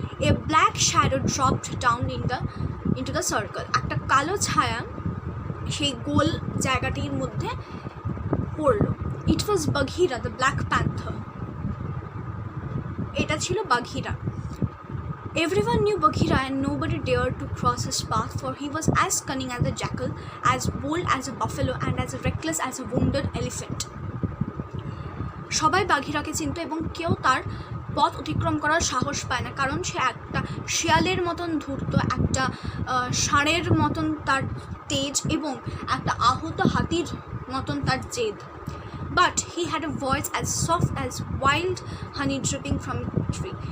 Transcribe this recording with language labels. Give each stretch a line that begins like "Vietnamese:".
English: A black shadow dropped down into the circle.
Bangla: একটা কালো ছায়া সেই গোল জায়গাটির মধ্যে পড়ল।
English: It was Bagheera, the black panther.
Bangla: এটা ছিল বাঘিরা।
English: Everyone knew Bagheera and nobody dared to cross his path, for he was as cunning as a jackal, as bold as a buffalo, and as reckless as a wounded elephant.
Bangla: সবাই বাঘিরাকে চিনত এবং কেউ তার পথ অতিক্রম করার সাহস পায় না, কারণ সে একটা শিয়ালের মতন ধূর্ত, একটা ষাঁড়ের মতন তার তেজ এবং একটা আহত হাতির মতন তার জেদ।
English: But he had a voice as soft as wild honey dripping from tree.